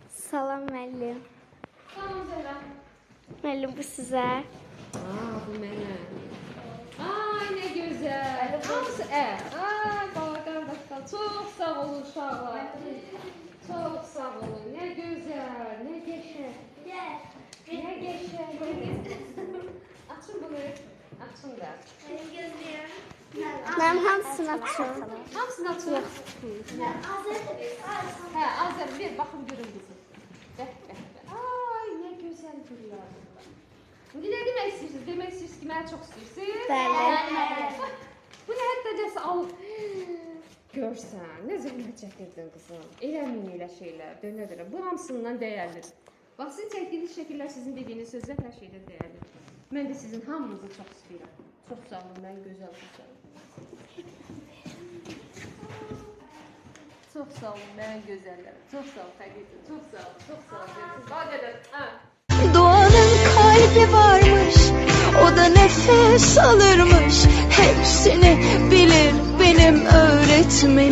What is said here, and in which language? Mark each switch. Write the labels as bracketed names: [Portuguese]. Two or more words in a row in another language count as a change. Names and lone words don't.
[Azerbaijani] Salam müəllim. Tamam Zehra. Müəllim bu sizə. Bu mənə. [Turkish] Ay ne güzel. Hamısı baba qardaşlar. Çok sağ olun uşaqlar. Çok sağ olun. Ne güzel, ne geçer. Ne geçer. Açın bunu. [Azerbaijani] Açın da. Mənim hamısını açın. Hamısını açın. Azər bir baxın görün bizi. [Turkish] Ay ne güzel güllər. [Azerbaijani] İndi nə demək istəyirsiniz? Demək istəyirsiniz ki, mənə çox istəyirsiniz? Bəli. Bu nə həddəcəsə al. Görsən, nə zəhmət çəkirdin qızım. Eləmin elə şeylər, dönə-dönə. Bu hamısından dəyərlidir. Bax, sizin çəkdiyiniz şəkillər, sizin dediyiniz sözlər hər şeydən dəyərlidir. Mən də sizin hamınızı çox istəyirəm. Çox sağ olun, mən gözəl qızım. Çox sağ olun, mən gözəllərim. Çox sağ olun, Xədicə. Çox sağ olun, çox sağ olun. Bax qədər. [Turkish] Doğanın kalbi varmış, o da nefes alırmış. Hepsini bilir benim öğretmenim.